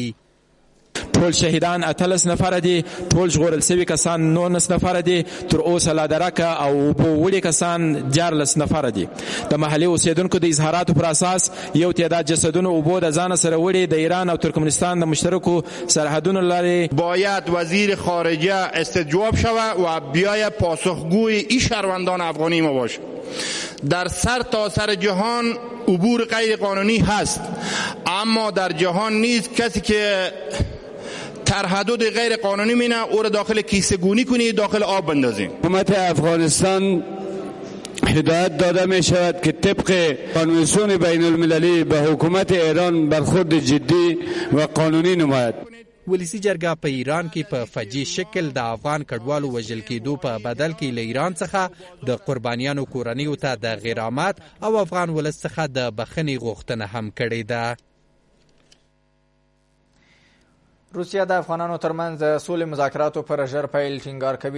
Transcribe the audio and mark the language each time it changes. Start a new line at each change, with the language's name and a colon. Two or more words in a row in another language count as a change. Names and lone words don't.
Pashto: ټول شهیدان 18 نفره دي، ټول ژغورل شوي کسان 19 نفره دي، تر اوسه لا درکه او اوبو وړي کسان 14 نفره دي. د محلي اوسیدونکو د اظهاراتو پر اساس یو تعداد جسدونه اوبو د ځان سره وړي د ایران او ترکمنستان د مشترکو سرحدونو لري.
Persian: باید وزیر خارجه استجواب شود و بیای پاسخگوی این شهروندان افغانی ما باشه. در سر تا سر جهان عبور غیر قانونی هست، اما در جهان نیست کسی که تر حدود غیر قانونی مینه او را داخل کیسه گونی کنی، داخل آب بندازیم. حکومت افغانستان هدایت داده می شود که طبق کنوانسیون بین المللی به حکومت ایران برخورد جدی و قانونی نماید.
Pashto: ولسي جرګه په ایران کې په فجیع شکل د افغان کډوالو وژل کېدو په بدل کې له ایران څخه د قربانیانو کورنیو ته د غرامت او افغان ولس څخه د بخښنې غوښتنه هم کړې ده. روسیه د افغانانو ترمنځ د سولې مذاکراتو پر ژر پیل ټینګار کوي.